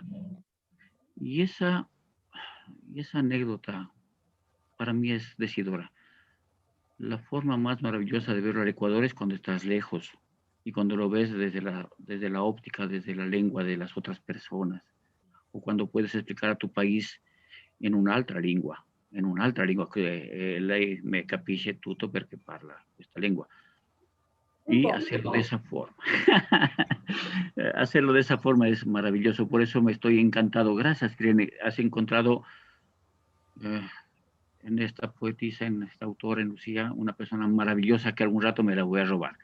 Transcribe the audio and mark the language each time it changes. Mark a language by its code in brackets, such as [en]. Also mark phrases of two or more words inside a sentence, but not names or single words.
[es] Y esa anécdota para mí es decidora. La forma más maravillosa de verlo al Ecuador es cuando estás lejos y cuando lo ves desde la óptica, desde la lengua de las otras personas, o cuando puedes explicar a tu país [it] in un'altra lingua che lei me capisce tutto perché parla questa lengua. [es] Y hacerlo de esa forma. Hacerlo de esa forma es maravilloso. Por eso me estoy encantado. Gracias, Irene. Has encontrado en esta poetisa, en esta autora, en Lucía, una persona maravillosa que algún rato me la voy a robar.